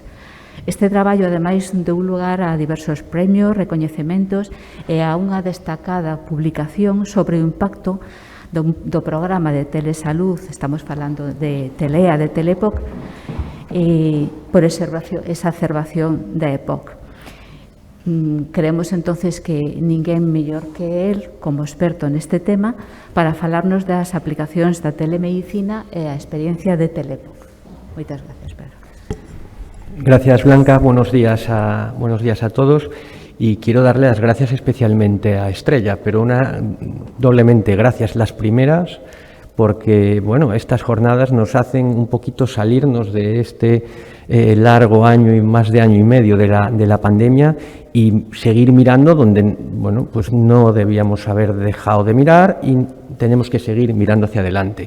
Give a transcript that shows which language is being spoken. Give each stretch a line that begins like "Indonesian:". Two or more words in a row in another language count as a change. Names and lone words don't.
Galician: Este traballo, ademais, deu lugar a diversos premios, recoñecementos e a unha destacada publicación sobre o impacto do programa de telesalud, estamos falando de Telea, de Telepoc, por esa observación da EPOC.
Spanish: Creemos, entonces,
Galician: que ninguén mellor que él, como experto neste tema, para falarnos das aplicacións da telemedicina e a experiencia de Telepoc. Moitas gracias, Pedro.
Spanish: Gracias, Blanca. Buenos días a todos. Y quiero darle las gracias especialmente a Estrella, pero doblemente gracias. Las primeras, porque bueno, estas jornadas nos hacen un poquito salirnos de este largo año y más de año y medio de la pandemia y seguir mirando donde bueno, pues no debíamos haber dejado de mirar y tenemos que seguir mirando hacia adelante.